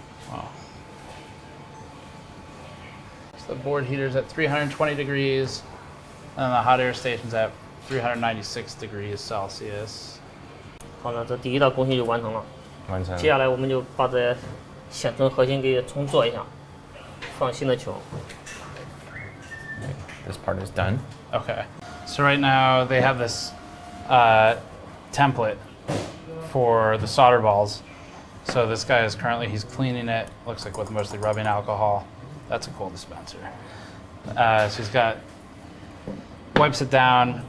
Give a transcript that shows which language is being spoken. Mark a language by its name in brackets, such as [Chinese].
[English] Wow. So the board heater's at 320 degrees, and the hot air station's at 396 degrees Celsius. [Chinese] 好了，这第一道工序就完成了。完成。接下来我们就把这显存核心给重做一下，放新的球。 [English] This part is done. Okay. So right now they have this template for the solder balls. So this guy is currently, he's cleaning it, looks like with mostly rubbing alcohol. That's a cool dispenser. So he's got, wipes it down.